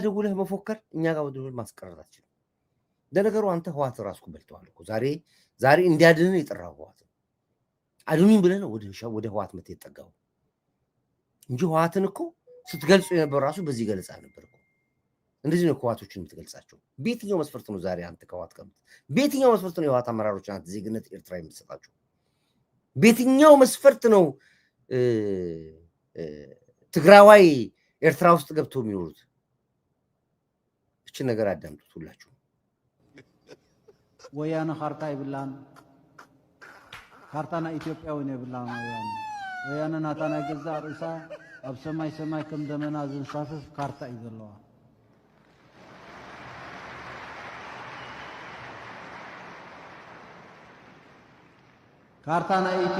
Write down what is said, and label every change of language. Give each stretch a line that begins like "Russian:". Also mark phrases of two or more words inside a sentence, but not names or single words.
Amharic: ደውለህ መፎከር፣ እኛ ጋር ደውለህ ማስቀረት አትችልም። ለነገሩ አንተ ህዋት ራስኩ በልተዋል እኮ ዛሬ እንዲያድንን የጠራው ህዋት አድኑኝ ብለህ ነው ወደ ህዋት መተህ የጠጋው እንጂ ህዋትን እኮ ስትገልጹ የነበረው ራሱ በዚህ ገለጻ ነበር እኮ። እንደዚህ ነው ህወሓቶችን የምትገልጻቸው። በየትኛው መስፈርት ነው ዛሬ አንተ ከህወሓት ቀምት? በየትኛው መስፈርት ነው የህወሓት አመራሮች አንተ ዜግነት ኤርትራ የምትሰጣቸው? በየትኛው መስፈርት ነው ትግራዋይ ኤርትራ ውስጥ ገብተው የሚኖሩት? እቺ ነገር አዳምጡት ሁላችሁ።
Tigrinya: ወያነ ካርታ ይብላን ካርታና ኢትዮጵያውን ይብላን ወያነ ናታና ገዛ ርእሳ ኣብ ሰማይ ሰማይ ከም ደመና ዝንሳፈፍ ካርታ እዩ ዘለዋ። ካርታና